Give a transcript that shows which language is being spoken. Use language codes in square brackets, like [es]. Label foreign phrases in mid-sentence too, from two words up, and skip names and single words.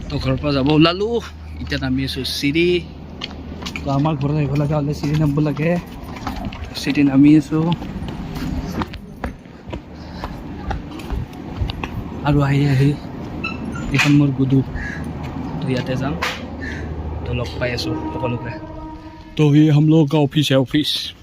[as] তো ঘৰৰ পৰা যাব ওলালোঁ, এতিয়া নামি আছোঁ চিৰি। তো আমাৰ ঘৰত আহিব লগা হ'লে চিৰি নামিব লাগে। চিৰি নামি আছোঁ, আৰু আহি এইখন মোৰ গুডু। তো ইয়াতে যাম, তো লগ পাই আছোঁ সকলোকে। [hi] तो ये हम लोग का ऑफिस है, ऑफिस।